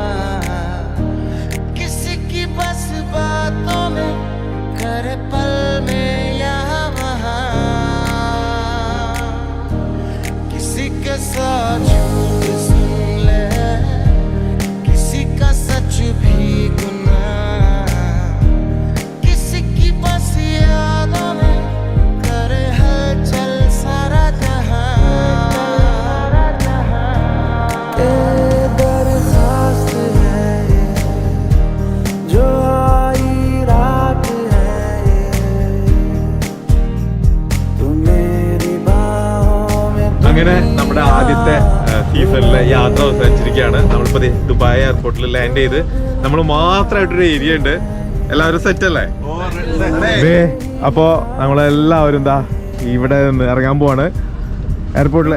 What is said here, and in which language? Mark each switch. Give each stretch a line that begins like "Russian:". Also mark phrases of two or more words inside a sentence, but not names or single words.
Hindi: किसी की बस बातों में करे पल में यहाँ वहाँ, किसी के साथ झूठ सुन ले, किसी का सच भी गुनाह, किसी की बस यादों में करे हलचल सारा जहां। ये दरख्वास्त है ये, जो आई रात है ये, तू मेरी बाहों में।
Malayalam: അങ്ങനെ നമ്മുടെ ആദ്യത്തെ സീസണിലെ യാത്ര അവസാനിച്ചിരിക്കുകയാണ്. നമ്മളിപ്പോൾ ദുബായ് എയർപോർട്ടിൽ ലാൻഡ് ചെയ്ത് നമ്മൾ മാത്രമായിട്ടൊരു ഏരിയ ഉണ്ട്. എല്ലാവരും സെറ്റ് അല്ലേ? അപ്പോൾ നമ്മളെല്ലാവരും എന്താ ഇവിടെ നിന്ന് ഇറങ്ങാൻ പോവാണ് എയർപോർട്ടിൽ.